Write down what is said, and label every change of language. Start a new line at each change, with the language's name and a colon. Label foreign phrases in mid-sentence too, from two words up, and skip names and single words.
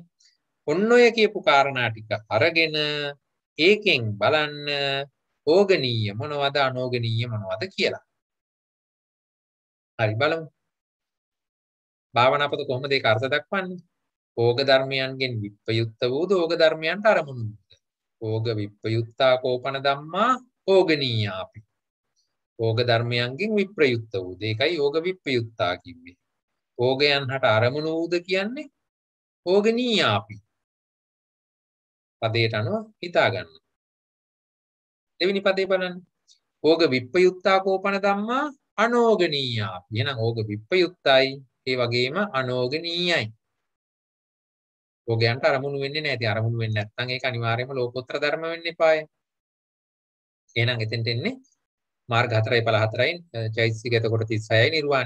Sinhala: ඔන්න ඔය කියපු කාරණා ටික අරගෙන ඒකෙන් බලන්න ඕගනීය මොනවද අනෝගනීය මොනවද කියලා. හරි බලමු. භාවනාපත කොහොමද ඒක අර්ථ දක්වන්නේ? ඕග ධර්මයන්ගෙන් විප්පයුක්ත වූද ඕග ධර්මයන්ට අරමුණු වූද?
Pali: ඕග විප්පයුක්තා කෝපන ධම්මා ඕගනීයාපි.
Sinhala: ඕග ධර්මයන්ගෙන් විප්‍රයුක්ත වූද. ඒකයි ඕග විප්පයුක්තා කිව්වේ. ඕගයන් හට අරමුණු වූද කියන්නේ ඕගනීයාපි. පදයට අනුව හිතා ගන්න. දෙවෙනි පදේ බලන්න.
Pali: ඕග විප්පයුක්තා කෝපන ධම්මා අනෝගනීයාපි.
Sinhala: එහෙනම් ඕග විප්පයුක්තයි ඒ වගේම අනෝගනීයයි. ඕගයන්ට අරමුණු වෙන්නේ නැහැ. ඉතින් අරමුණු වෙන්නේ නැත්නම් ඒක අනිවාර්යයෙන්ම ලෝකෝත්තර ධර්ම වෙන්න එපාය. එහෙනම් එතෙන්ට එන්නේ මාර්ග 4යි ඵල 4යි චෛතසික එතකොට 36යි නිර්වාණයයි.